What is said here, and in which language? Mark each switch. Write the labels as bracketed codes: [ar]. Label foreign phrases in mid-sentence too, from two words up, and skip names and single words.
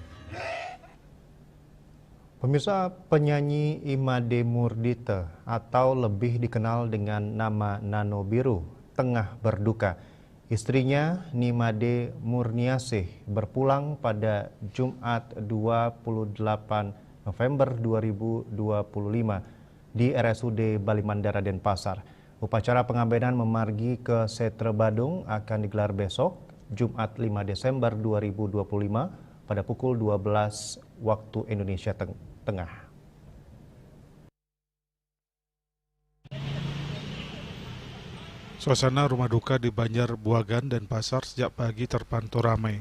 [id] Pemirsa, penyanyi Imade Murdite atau lebih dikenal dengan nama Nano Biru tengah berduka. Istrinya Nimade Murniasih berpulang pada Jumat 28 November 2025 di RSUD Bali Mandara Denpasar. Upacara pengabenan memargi ke Setre Badung akan digelar besok Jumat 5 Desember 2025 pada pukul 12 waktu Indonesia Tengah. Suasana rumah duka di Banjar Buagan dan Pasar sejak pagi terpantau ramai.